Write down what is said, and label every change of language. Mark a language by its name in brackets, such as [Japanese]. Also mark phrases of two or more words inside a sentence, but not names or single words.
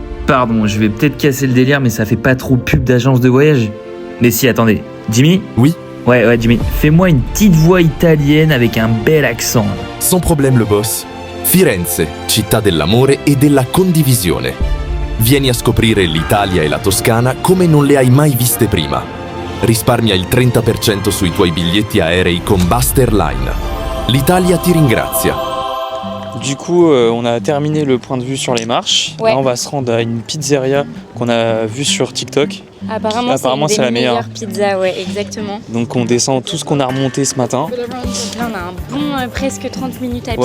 [French] Pardon, je vais peut-être casser le délire, mais ça fait pas trop pub d'agence de voyage. Mais si, attendez. Jimmy ? Oui, Ouais, Jimmy. Fais-moi une petite voix italienne avec un bel accent. sans problème le boss. [Italian] Firenze, città dell'amore e della condivisione. Vieni a scoprire l'Italia e la Toscana come non le hai mai viste prima. Risparmia il 30% sui tuoi biglietti aerei con Buster Line. L'Italia ti ringrazia. [French] Du coup, on a terminé le point de vue sur les marches. Ouais. Là, on va se rendre à une pizzeria qu'on a vue sur TikTok. Apparemment c'est c'est la une des meilleure. meilleures pizzas, ouais, exactement. Donc, on descend tout ce qu'on a remonté ce matin. Là, on a un bon presque 30 minutes à pied